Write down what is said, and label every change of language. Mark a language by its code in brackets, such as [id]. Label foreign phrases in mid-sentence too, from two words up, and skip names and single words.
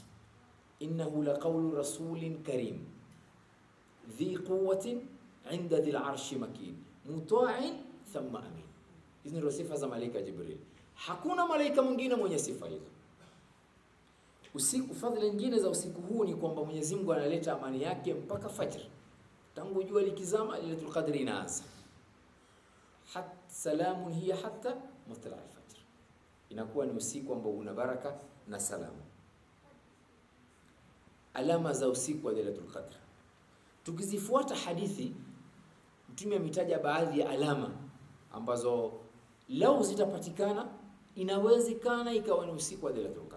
[ar] إنه لقول رسول كريم ذي قوة عند ذي العرش مكين مطاع ثم أمين. [sw] Hizi ndio sifa za malaika Jibril. Hakuna malaika mwingine mwenye sifa hizo. Usiku, fadhila nyingine za usiku huu ni kwamba Mwenyezi Mungu analeta amani yake mpaka fajr. Tangu jua likizama Lailatul Qadr inaanza. [ar] سلام هي حتى مطلع الفجر. [sw] Inakuwa ni usiku ambao una baraka na salama. Alama za usiku wa Lailatul Qadr. Tukizifuata hadithi, Mtume ametaja baadhi ya alama ambazo lau zitapatikana, inawezekana ikawa ni usiku wa Lailatul Qadr.